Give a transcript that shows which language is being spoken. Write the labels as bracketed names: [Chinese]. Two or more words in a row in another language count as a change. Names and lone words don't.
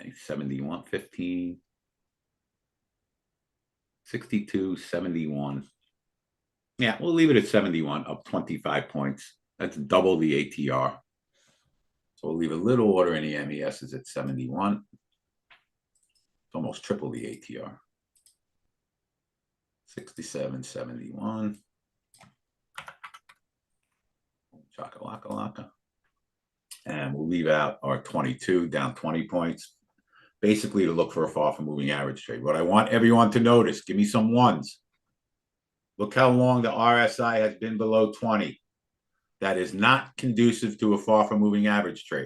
[English] 71, 15, 62, 71. Yeah, we'll leave it at 71, up 25 points. That's double the ATR. So we'll leave a little order in the MESs at 71. It's almost triple the ATR. 67, 71. Chaka-laka-laka. And we'll leave out our 22, down 20 points, basically to look for a far from moving average trade. What I want everyone to notice, give me some ones. Look how long the RSI has been below 20. That is not conducive to a far from moving average trade.